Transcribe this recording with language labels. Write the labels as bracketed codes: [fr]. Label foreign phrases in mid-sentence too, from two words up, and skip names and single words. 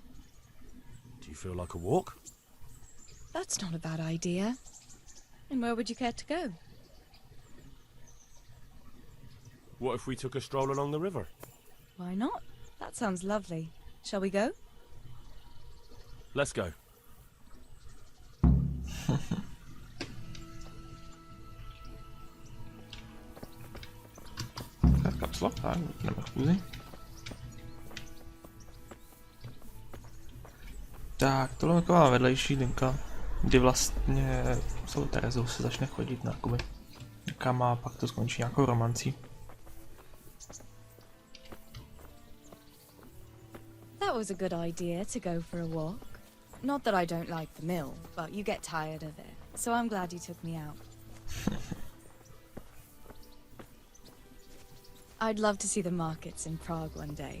[en] Do you feel like a walk? That's not a bad idea. And where would you care to go? What if we took a stroll along the river? Why not? That sounds lovely. Shall we go? Let's go. [cs] Kapslo, tak, nebo chůzi. Tak, tohle je taková vedlejší linka, kdy vlastně s Terezou se začne chodit na Kuby. Někam a pak to skončí nějakou romancí. [en] That was a good idea to go for a walk. Not that I don't like the mill, but you get tired of it. So I'm glad you took me out. I'd love to see the markets in Prague one day.